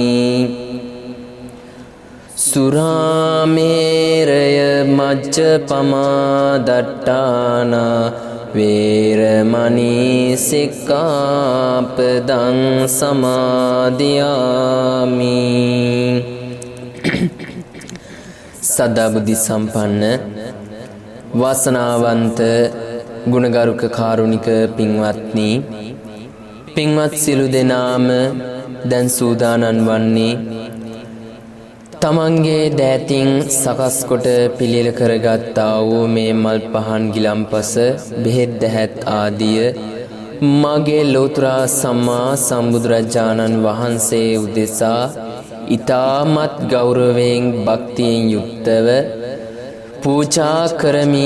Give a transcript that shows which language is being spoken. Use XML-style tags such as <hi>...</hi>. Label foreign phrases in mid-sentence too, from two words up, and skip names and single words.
<pi>සුරාමේරය මජ්ජපමා දට්ඨානා වේරමණී සික්ඛාපදං සමාදියාමි.</pi> <si>සදා බුද්ධ සම්පන්න වාසනාවන්ත ගුණගරුක කාරුණික පින්වත්නි, පින්වත් සියලු දෙනාම දැන් සූදානම් වන්නේ තමන්ගේ දෑතින් සකස් කොට පිළියෙල කරගත්තා වූ මේ මල් පහන් ගිලම්පස බෙහෙත් දැහැත් ආදිය මගේ ලෝතර සම්මා සම්බුදුරජාණන් වහන්සේ උදෙසා ඊ타මත් ගෞරවයෙන් භක්තියෙන් යුක්තව පූජා කරමි.</si>